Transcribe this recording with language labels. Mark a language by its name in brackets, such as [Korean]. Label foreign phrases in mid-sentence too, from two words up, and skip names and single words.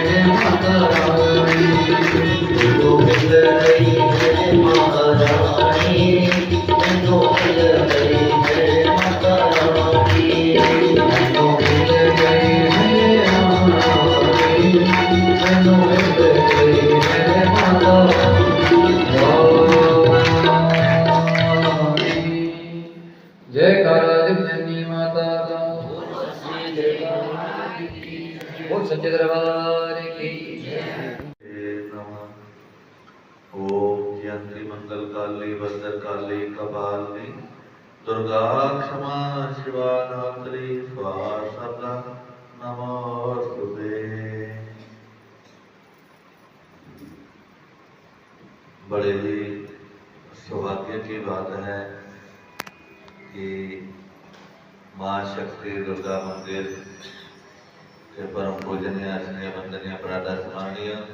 [Punjabi] ਮਹਾਰਾਣੀ ਮੈਨੂੰ ਮਿਲ ਗਈ ਹੈ ਮਹਾਰਾਣੀ ਮੈਨੂੰ ਮਿਲ ਗਈ ਹੈ ਮਹਾਰਾਣੀ ਮੈਨੂੰ ਮਿਲ ਗਈ ਹੈ ਮਹਾਰਾਣੀ ਮੈਨੂੰ ਮਿਲ ਗਈ ਹੈ [Hindi] महारानी जयकारा जगननी माता का बोल सच्चे दरबार की [Sanskrit] ओम यंत्री मंगल काली भद्र काली कपालिनी दुर्गा क्षमा शिवा धात्री स्वाहा नमोस्तुते। [Hindi] बड़े ही सौभाग्य की बात है कि माँ शक्ति दुर्गा मंदिर के परम पूजनीय स्नेह वंदनीय प्रातः सम्मानीय